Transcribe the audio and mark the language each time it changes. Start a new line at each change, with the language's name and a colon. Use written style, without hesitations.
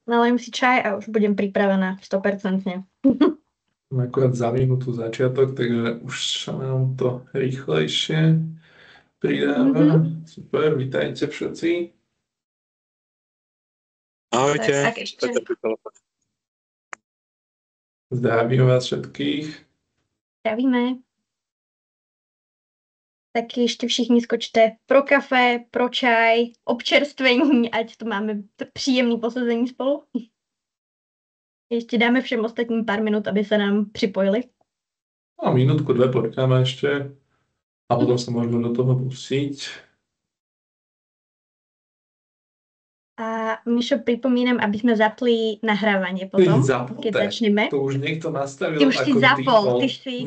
Slovak: Nalejím si čaj a už budem pripravená 100%. Mám akurát za minútu začiatok, takže už sa nám to rýchlejšie pridáva. Super, vítajte všetci. Ahojte. Tak ešte. Zdravím vás všetkých. Zdravíme.
Czech: Tak ešte všichni skočte pro kafe, pro čaj, občerstvení, ať to máme příjemný posezení spolu.
Slovak: Ešte dáme
Czech: všem ostatním
Slovak: pár minút, aby sa nám
Czech: připojili.
Slovak: No, minútku, dve počkáme ešte a potom sa môžeme do toho pustiť. A Mišo, pripomínam, aby sme zapli nahrávanie potom, keď začneme. To už niekto nastavil ty už si zapol, default. ty si...